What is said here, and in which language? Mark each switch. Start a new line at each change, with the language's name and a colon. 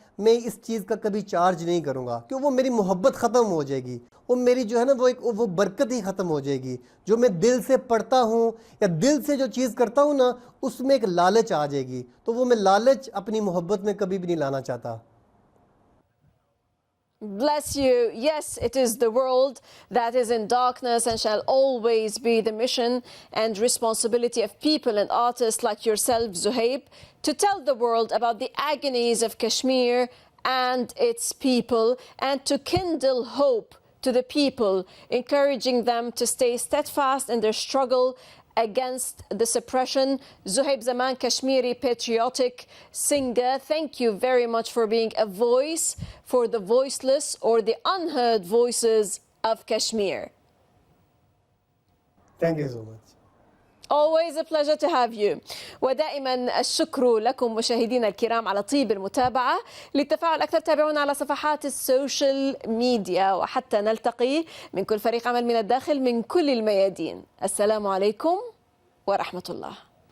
Hindi: मैं इस चीज़ का कभी चार्ज नहीं करूँगा, क्यों वो मेरी मोहब्बत ख़त्म हो जाएगी, वो मेरी जो है ना वो बरकत ही ख़त्म हो जाएगी। जो मैं दिल से पढ़ता हूँ या दिल से जो चीज़ करता हूँ ना, उसमें एक लालच आ जाएगी, तो वो मैं लालच अपनी मोहब्बत में कभी भी नहीं लाना चाहता।
English: Bless you. Yes, it is the world that is in darkness and shall always be the mission and responsibility of people and artists like yourself, Zuhaib, to tell the world about the agonies of Kashmir and its people and to kindle hope to the people, encouraging them to stay steadfast in their struggle against the suppression. Zuhaib Zaman, Kashmiri patriotic singer, thank you very much for being a voice for the voiceless or the unheard voices of Kashmir. Thank you so much. Always a pleasure to have you.
Arabic: ودائما الشكر لكم مشاهدينا الكرام على طيب المتابعة. للتفاعل أكثر تابعونا على صفحات السوشيال ميديا، وحتى نلتقي من كل فريق عمل من الداخل من كل الميادين. السلام عليكم ورحمة الله.